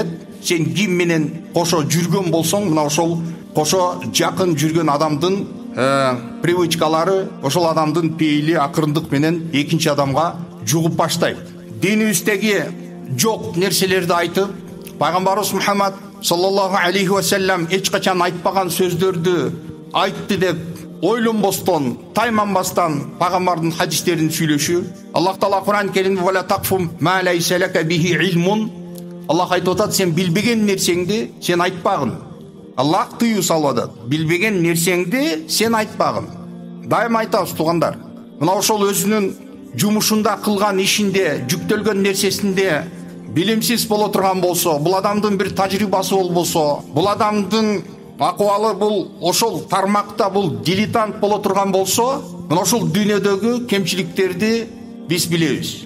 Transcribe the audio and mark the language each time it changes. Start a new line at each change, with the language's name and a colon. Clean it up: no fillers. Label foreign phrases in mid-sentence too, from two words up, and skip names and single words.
Kyrgyz: Сен ким менен кошо жүргөн болсоң, мына ошол кошо жакын жүргөн адамдын привычкалары, ошол адамдын пейили акырындык менен экинчи адамга жугуп баштайт. Динибиздеги жок нерселерди айтып, пайгамбарыбыз Мухаммад
Arabic: صلى الله عليه وسلم
Kyrgyz: эч качан айтпаган сөздөрдү айтты деп ойлонбостон, тайманбастан пайгамбардын хадистерин сүйлөшү. Аллах Таала Кур'ан Керимде
Arabic: "ولا تقف ما ليس لك به علم",
Kyrgyz: Аллах айтып атат, сен билбеген нерсеңди сен айтпагын. Аллах тыюу салып атат. Билбеген нерсеңди сен айтпагын. Дайыма айтабыз туугандар. Мына ошол өзүнүн жумушунда, кылган ишинде, жүктөлгөн нерсесинде билимсиз боло турган болсо, бул адамдын бир тажрыйбасы болбосо, бул адамдын акыбалы бул ошол тармакта бул дилетант боло турган болсо, мына ошол дүйнөдөгү кемчиликтерди биз билебиз.